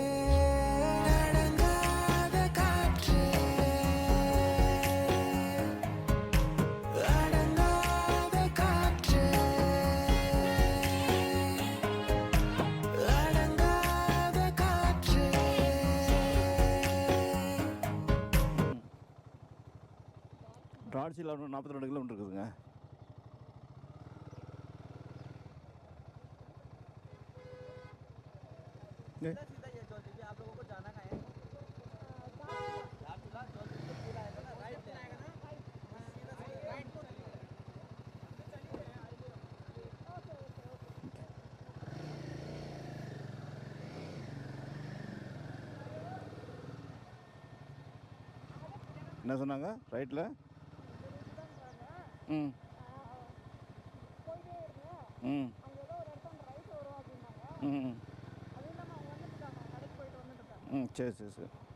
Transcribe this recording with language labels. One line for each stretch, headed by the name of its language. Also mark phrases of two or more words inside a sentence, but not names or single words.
Tamil: அடங்காத காற்றே, அடங்காத காற்றே, அடங்காத காற்றே. டார்ச்சியில் 42 கிலோமீட்டர் இருக்குதுங்க.
Hindi: सीधा ये चौधरी जी, आप लोगों को जाना कहाँ है? दार्चुला चौधरी से पूरा आएगा ना, राइट आएगा ना, सीधा राइट को
Tamil: என்ன சொன்னாங்க ரைட்டில்? ம் ம் ம் ம் சரி சரி சரி.